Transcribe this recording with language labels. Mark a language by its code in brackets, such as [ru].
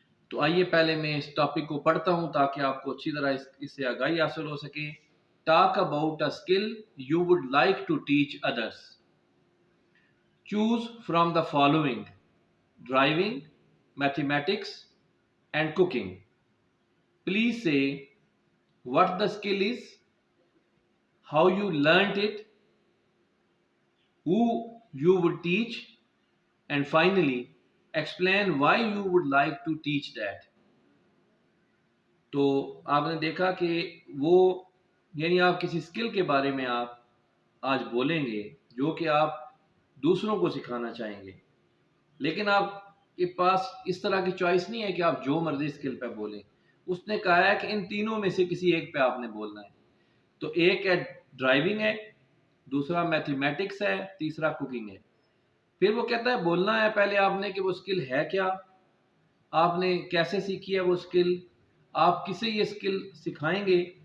[ur] تو آئیے پہلے میں اس ٹاپک کو پڑھتا ہوں تاکہ آپ کو اچھی طرح اس سے آگاہی حاصل ہو سکے۔ [en] Talk about a skill you would like to teach others. Choose from the following: driving, mathematics, and cooking. Please say what the skill is, how you learnt it, who you would teach, and finally explain why you would like to teach that. [ur] تو آپ نے دیکھا کہ وہ یعنی آپ کسی skill کے بارے میں آپ آج بولیں گے جو کہ آپ دوسروں کو سکھانا چاہیں گے، لیکن آپ کے پاس اس طرح کی چوائس نہیں ہے کہ آپ جو مرضی اسکل پہ بولیں۔ اس نے کہا ہے کہ ان تینوں میں سے کسی ایک پہ آپ نے بولنا ہے۔ تو ایک ہے ڈرائیونگ ہے، دوسرا میتھمیٹکس ہے، تیسرا کوکنگ ہے۔ پھر وہ کہتا ہے بولنا ہے پہلے آپ نے کہ وہ اسکل ہے کیا، آپ نے کیسے سیکھی ہے وہ اسکل، آپ کسے یہ اسکل سکھائیں گے،